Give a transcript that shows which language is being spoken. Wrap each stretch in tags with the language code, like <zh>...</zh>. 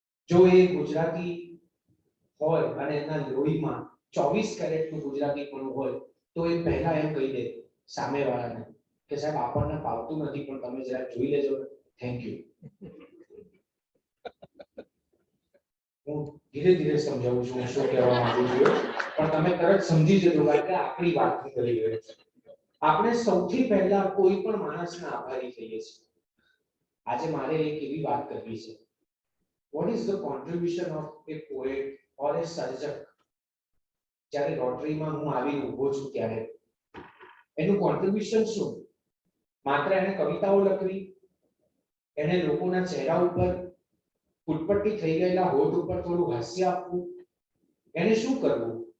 <gu>જો એ ગુજરાતી હોય અને એના લોહીમાં 24 કેરેટનું ગુજરાતી પણ હોય તો એ પહેલા એમ કહી દે સામેવાળાને કે સાહેબ આપણને ફાવતું નથી પણ તમે જરા જોઈ લેજો, થેન્ક યુ. હું ધીરે ધીરે સમજાવું છું શું કહેવા માંગુ છું, પણ તમે તરત સમજી જજો કારણ કે આપણી વાત કરી રહ્યો છે. આપણે સૌથી પહેલા કોઈ પણ માણસના આભારી થઈએ છીએ. આજે મારે એક એવી વાત કરવી છે,</gu> <en>what is the contribution of a poet or a સર્જક?</en> <gu>જ્યારે રોટરીમાં હું આવીને ઊભો છું ત્યારે એનું કોન્ટ્રીબ્યુશન શું? માત્ર એને કવિતાઓ લખવી, એને લોકોના ચહેરા ઉપર ફૂટપટ્ટી થઈ ગયેલા હોઠ ઉપર થોડું હાસ્ય આપવું, એને શું કરવું?</gu>